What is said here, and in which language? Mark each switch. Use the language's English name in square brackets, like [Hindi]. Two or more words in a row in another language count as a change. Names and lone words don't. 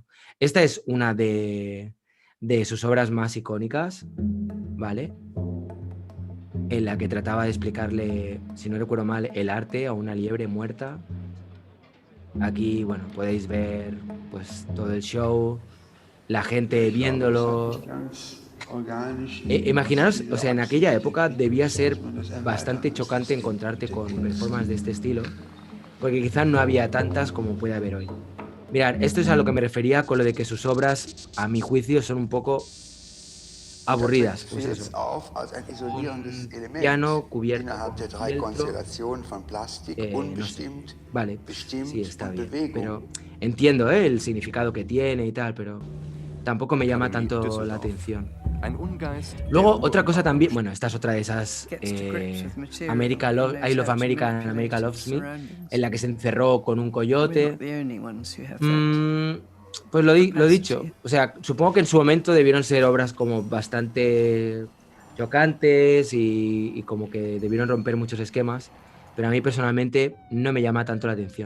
[Spanish] Esta es una de sus obras más icónicas, ¿vale? En la que trataba de explicarle, si no recuerdo mal, el arte a una liebre muerta. Aquí, bueno, podéis ver pues todo el show, la gente [German] Ich glaube, das hat [Spanish] viéndolo. [German] nicht ganz organisch in [Spanish] Imaginaros, o [German] dieser [Spanish] sea, en aquella [German] Absicht [Spanish] época [German] entwickelt, [Spanish] debía ser [German] dass man das [Spanish] bastante [German] erweitern muss, [Spanish] chocante encontrarte [German] mit den [Spanish] con performances de [German] Kunsten. [Spanish] este estilo, porque quizás no había tantas como puede haber hoy. Mirad, esto es a lo que me refería con lo de que sus obras, a mi juicio, son un poco [German] Und da tritt [Spanish] aburridas. Pues [German] Filz [Spanish] eso, [German] auf als ein isolierendes [Spanish] un [German] Element [Spanish] piano cubierto [German] innerhalb der [Spanish] con [German] drei [Spanish] fieltro, [German] Konstellationen von Plastik, [Spanish] no sé. [German] unbestimmt, [Spanish] Vale, sí, [German] bestimmt [Spanish] está [German] und [Spanish] bien, [German] Bewegung. [Spanish] pero entiendo el significado que tiene y tal, pero tampoco me [German] Ich habe [Spanish] llama [German] nie in [Spanish] tanto la [German] Düsseldorf [Spanish] atención. Luego, otra cosa también, bueno, esta es otra de esas I Love America and America Loves Me, en la que se encerró con un coyote. Pues lo dicho, o sea, supongo que en su momento debieron ser obras como bastante chocantes y como que debieron romper muchos esquemas, pero a mí personalmente no me llama tanto la atención.